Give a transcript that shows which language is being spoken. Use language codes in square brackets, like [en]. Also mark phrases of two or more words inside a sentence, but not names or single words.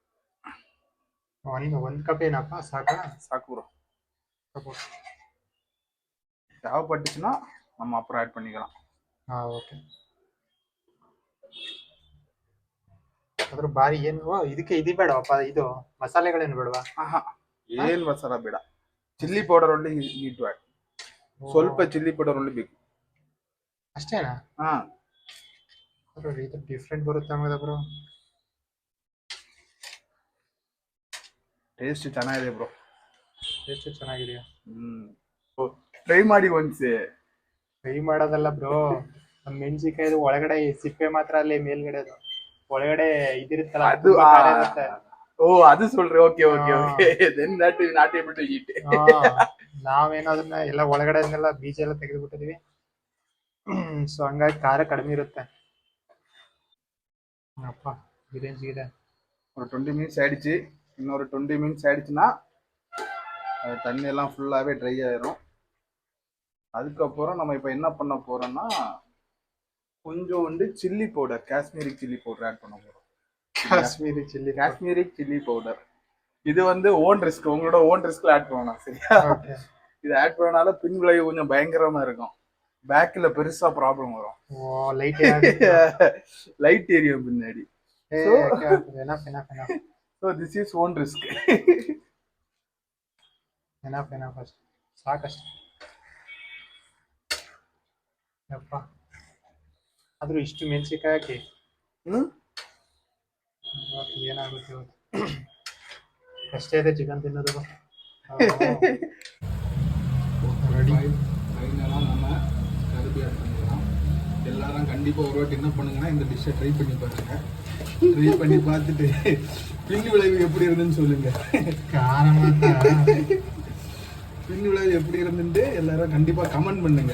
[kn] ಒಂದು ಕಪ್ ಏನಪ್ಪ? ಸಾಕಾ? ಸಾಕು ಬ್ರೋ. [ta] தேவைப்பட்டுச்சுன்னா நம்ம அப்புறம் ஆட் பண்ணிக்கலாம். [kn] ಓಕೆ. ಅದ್ರ ಬಾರಿ ಏನು ಇದಕ್ಕೆ ಇದು ಬೇಡವಪ್ಪ, ಇದು ಮಸಾಲೆಗಳೇನು ಬೇಡವಾ? ಏನು ಮಸಾಲ ಬೇಡ, [en] chilli powder [kn] ಒಳ್ಳೆ [en] need to add. [kn] ಸ್ವಲ್ಪ [en] chilli powder [kn] ಒಳ್ಳೆ ಬೇಕು ಅಷ್ಟೇನಾ? ಇದು ಡಿಫ್ರೆಂಟ್ ಬರುತ್ತೆ ನಮಗೆ ಬ್ರೋ. ಟೇಸ್ಟ್ ಚೆನ್ನಾಗಿದೆ ಬ್ರೋ. ಟೇಸ್ಟ್ ಚೆನ್ನಾಗಿದೆಯಾ? ಟ್ರೈ ಮಾಡಿ ಒಂದ್ಸೆ. ಫ್ರೈ ಮಾಡೋದಲ್ಲ ಬ್ರೋ, ಒಂದು ಮೆಣಸಿನಕಾಯಿದು ಒಳಗಡೆ ಸಿಪ್ಪೆ ಮಾತ್ರ ಅಲ್ಲಿ ಮೇಲ್ಗಡೆ, ಅದು ಒಳಗಡೆ ಇದಿರುತ್ತಲ್ಲ ಅದು. ಓ ಅದು சொல்றே. [en] okay okay okay, then not able to eat. [kn] ನಾವೇನೋ ಅದನ್ನ ಎಲ್ಲ ಒಳಗಡೆ ಬೀಜ ಎಲ್ಲ ತೆಗೆದು ಬಿಟ್ಟಿದೀವಿ. ಸೊ ಹಂಗಾಗಿ ಖಾರ ಕಡಿಮೆ ಇರುತ್ತೆ. ಅಪ್ಪ ಬಿರಿಯಾನಿ [ta] ஒரு 20 மினிட்ஸ் ஆயிடுச்சு. இன்னொரு 20 மினிட்ஸ் ஆயிடுச்சுன்னா அது தண்ணி எல்லாம் ஃபுல்லாகவே ட்ரை ஆயிரும். அதுக்கப்புறம் நம்ம இப்போ என்ன பண்ண போறோம்னா கொஞ்சோண்டு [en] chilli powder, Kashmiri chilli powder [ta] ஆட் பண்ண போறோம். [en] Kashmiri chilli powder [ta] இது வந்து [en] own risk, [ta] உங்களோட ஓன் ரிஸ்க்ல ஆட் பண்ணலாம். சரியா? இது ஆட் பண்ணனால பின் விளைவு கொஞ்சம் பயங்கரமா இருக்கும். பேக்ல பெருசா ப்ராப்ளம் வரும். லைட் ஏரியும் பின்னாடி. [en] So this is own risk. [kn] enough ಸಾಕಷ್ಟು. ಯಪ್ಪ ಆದ್ರೂ ಇಷ್ಟು ಮೆಣಸಿನಕಾಯಿ ಹಾಕಿ ಏನಾಗುತ್ತೆ ಇವತ್ತು. ಅಷ್ಟೇ ಇದೆ ಚಿಕನ್ ತಿನ್ನೋದು. [ta] ரெடி ஃபைனலாக நம்ம கருப்பி ஆட் பண்ணிக்கலாம். எல்லாரும் கண்டிப்பாக ஒரு வாட்டி என்ன பண்ணுங்கன்னா இந்த டிஷ்ஷை ட்ரை பண்ணி பாருங்க. ட்ரை பண்ணி பார்த்துட்டு பின் விளைவு எப்படி இருந்துன்னு சொல்லுங்க. பின் விளைவு எப்படி இருந்துட்டு எல்லாரும் கண்டிப்பாக கமெண்ட் பண்ணுங்க.